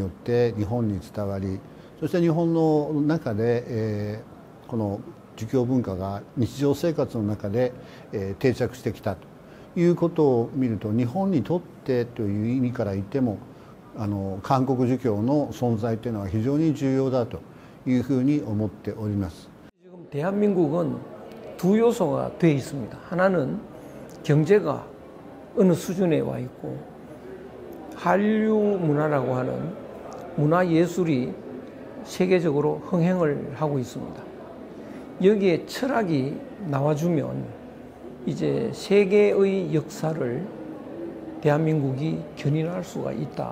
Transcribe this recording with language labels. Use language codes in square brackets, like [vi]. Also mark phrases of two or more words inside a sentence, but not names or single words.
[ja] って日本に伝わり、そして日本の中で、この儒教文化が日常生活の中で、定着してきたということを見ると、日本にとってという意味から言っても韓国儒教の存在というのは非常に重要だというふうに思っております。 [ko] 지금 대한민국은 두 요소가 되어 있습니다. 하나는 경제가 어느 수준에 와 있고, 한류 문화라고 하는 문화 예술이 세계적으로 흥행을 하고 있습니다. 여기에 철학이 나와주면 이제 세계의 역사를 대한민국이 견인할 수가 있다.